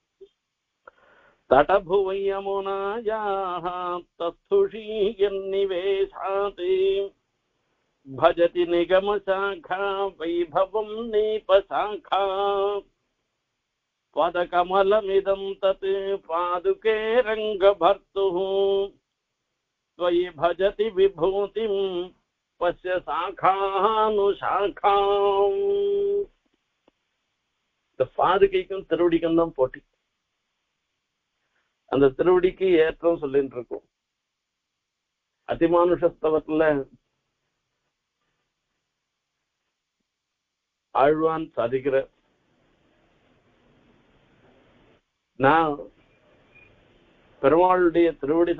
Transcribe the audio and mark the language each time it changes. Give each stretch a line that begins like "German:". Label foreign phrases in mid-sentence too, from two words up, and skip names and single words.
Sanskrit: तटभुवयमुनायाः तस्थुषी यन्निवेशादि भजति निगम शाखा वैभवं नीपशाखा पदकमलमिदं तत् पादुके रङ्गभर्तुः त्वयि भजति विभूतिं पश्य சாகானுசாகாம்.
Tamil: இந்த பாதுகைக்கும் திருவடிக்கும் தான் போட்டி. அந்த திருவடிக்கு ஏற்றம் சொல்லிட்டு இருக்கும். அதிமானுஷஸ்தவத்துல ஆழ்வான் சாதிக்கிற, நான் பெருமாளுடைய திருவடி